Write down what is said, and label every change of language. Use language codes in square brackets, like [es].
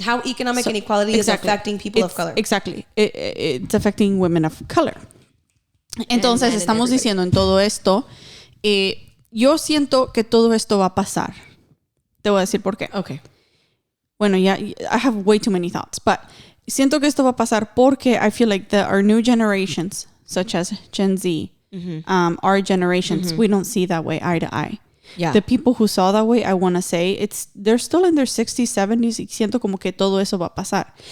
[en] How economic inequality is affecting people of color. Exactly. It's affecting women of color. [es] Entonces, estamos diciendo en todo esto, yo siento que todo esto va a pasar. Te voy a decir por qué. [en] Okay. Bueno, I have way too many thoughts, but [es] siento que esto va a pasar porque [en] I feel like our new generations, such as Gen Z, our generations, we don't see that way eye to eye. Yeah. The people who saw that way, I want to say, they're still in their 60s, 70s, [es] y siento como que todo eso va a pasar.